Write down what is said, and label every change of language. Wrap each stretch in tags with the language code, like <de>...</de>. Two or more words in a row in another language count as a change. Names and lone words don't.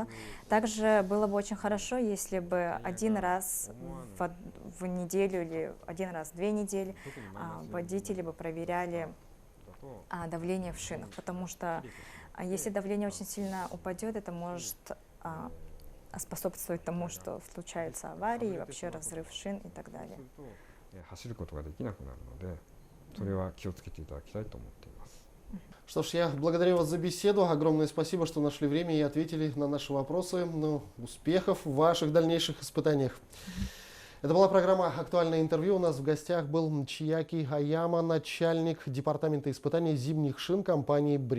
<ru>Также было бы очень хорошо, если бы один раз в неделю или один раз в 2 недели водители бы проверяли давление в шинах, потому что если давление очень сильно упадет, это может способствовать тому, что случаются аварии, и вообще разрыв шин и так далее.</ru> <ja>走ることができなくなるので、それは気をつけていただきたいと思っています。</ja> <ru>Что ж, я благодарю вас за беседу. Огромное спасибо, что нашли время и ответили на наши вопросы. Ну, успехов в ваших дальнейших испытаниях. Это была программа «Актуальное интервью». У нас в гостях был Чияки Аяма, начальник департамента испытаний зимних шин компании Bridgestone.</ru>